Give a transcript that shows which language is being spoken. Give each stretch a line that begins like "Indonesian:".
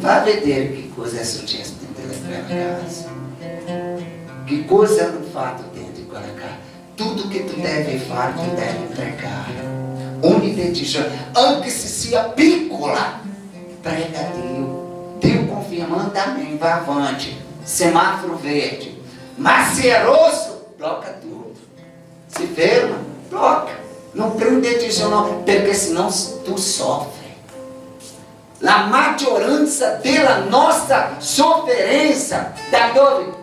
Italian: Vai vedere che cosa è successo dentro quella casa. Che cosa hanno fatto dentro quella casa.
Portuguese: Tudo que tu deve fare, tu deve pregare.
Italian: Ogni decisione, anche se sia piccola, prega a Dio.
Portuguese: Dio confirmando, amém, vai avante. Semáforo verde. Mas se é rosso, bloca tudo. Se ferma, bloca. Não prende decisão não, porque senão tu sofre.
Italian: La maggioranza della nostra sofferenza, da dove?